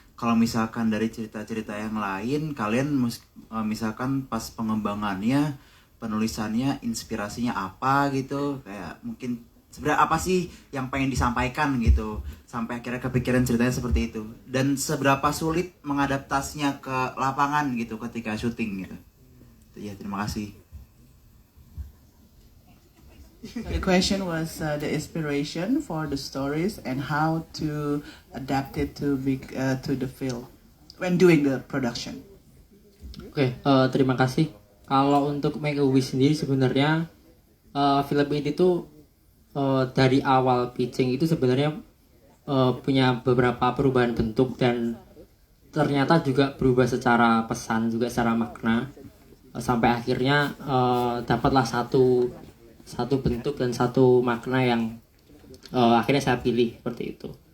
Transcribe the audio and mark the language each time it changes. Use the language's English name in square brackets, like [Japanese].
[Indonesian] Kalau misalkan dari cerita-cerita yang lain, kalian misalkan pas pengembangannya, penulisannya, inspirasinya apa gitu, kayak mungkin sebenarnya apa sih yang pengen disampaikan gitu sampai akhirnya kepikiran ceritanya seperti itu, dan seberapa sulit mengadaptasinya ke lapangan gitu ketika syuting gitu. Ya, terima kasih. [English] The question was the inspiration for the stories and how to adapt it to the film when doing the production. [Indonesian] Oke, terima kasih. Kalau untuk Make a Wish sendiri sebenarnya film ini tuh dari awal pitching itu sebenarnya punya beberapa perubahan bentuk dan ternyata juga berubah secara pesan juga secara makna sampai akhirnya dapatlah satu bentuk dan satu makna yang akhirnya saya pilih seperti itu.